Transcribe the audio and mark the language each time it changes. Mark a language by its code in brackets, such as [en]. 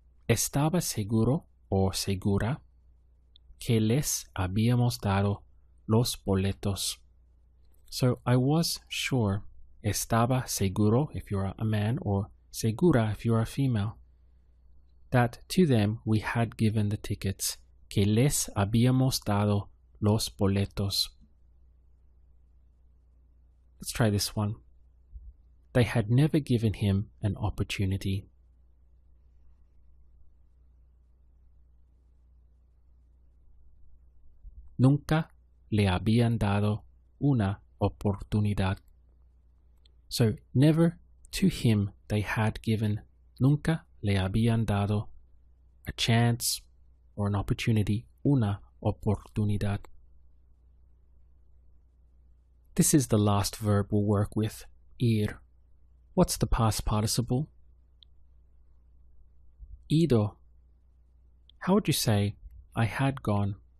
[es] Estaba seguro o segura que les habíamos dado los boletos. [en] So I was sure. [es] Estaba seguro [en] if you're a man, or segura if you're a female, that to them we had given the tickets. [es] Que les habíamos dado los boletos. [en] Let's try this one. They had never given him an opportunity. [es] Nunca le habían dado una oportunidad. [en] So, never to him they had given. [es] Nunca le habían dado [en] a chance or an opportunity. [es] Una oportunidad. [en] This is the last verb we'll work with, ir. What's the past participle? Ido. How would you say, I had gone?